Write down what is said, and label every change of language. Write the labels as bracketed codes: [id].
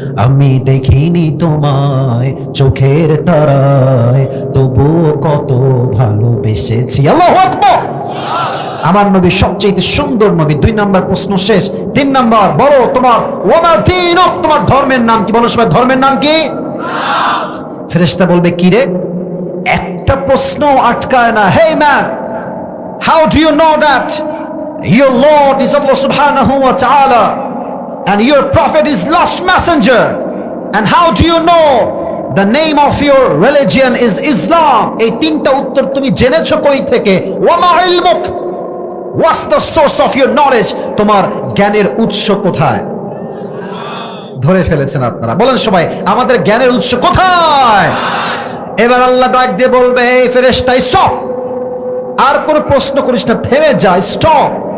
[bn] আমি দেখিনি তোমায় চোখের তারায়, তবুও কত ভালোবেসেছি। আল্লাহু আকবার। আমার নবী সবচেয়ে সুন্দর নবী। 2 নাম্বার প্রশ্ন শেষ। 3 নাম্বার বলো তোমার ওমা দীনুক, তোমার ধর্মের নাম কি? বলো সবাই ধর্মের নাম কি? ফেরেশতা বলবে কি রে? একটা প্রশ্ন আটকায় না। [en] Hey man, how do you know that your Lord is Allah subhanahu wa ta'ala and your prophet is last messenger, and how do you know the name of your religion is Islam? [bn] এই 3টা উত্তর তুমি জেনেছো কই থেকে? ওমা ইলমুক, [en] what's the source of your knowledge? [bn] তোমার জ্ঞানের উৎস কোথায়? ধরে ফেলেছেন আপনারা। বলেন সবাই, আমাদের জ্ঞানের উৎস কোথায়? এবার আল্লাহ ডাক দিয়ে বলবে, এই ফেরেশতা স্টপ, আর কোনো প্রশ্ন করিস না, থেমে যা, স্টপ।